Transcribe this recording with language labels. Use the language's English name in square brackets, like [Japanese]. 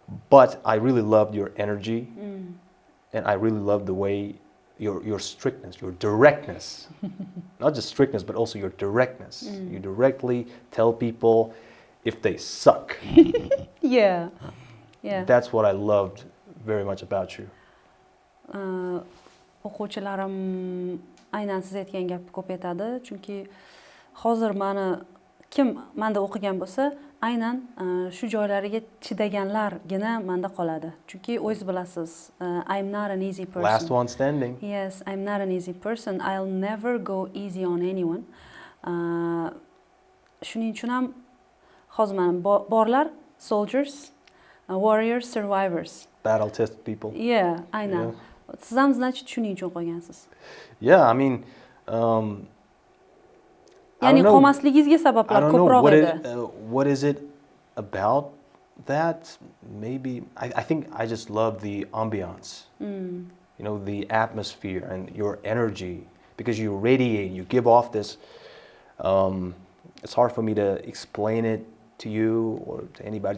[English] But I really loved your energy, and I really loved the way your strictness, your directness, not just strictness, but also your directness. You directly tell people if they suck. Yeah. Yeah. That's what I loved very much about you. [Uzbek] O'quvchilarim aynan siz aytgan gapni ko'p aytadi, chunki hozir kim menda o'qigan bo'lsa, aynan shu joylariga chidaganlargina menda qoladi. Chunki o'zingiz bilasiz, [English] I'm not an easy person. Last one standing. Yes, I'm not an easy person. I'll never go easy on anyone. [Uzbek] Shuning uchun ham hozir mana borlar, [English] soldiers, warriors, survivors. Battle tested people. [Uzbek] Yeah, aynan. Siz ham [Russian] значит [Uzbek] shuning uchun qo'ygansiz. [English] Yeah, I mean, [Uzbek] Ya'ni qolmasligingizga sabablar ko'proq edi. [English] What is it about that? Maybe I think I just love the ambiance. The atmosphere and your energy, because you radiate, you give off this. It's hard for me to explain it to you or to anybody.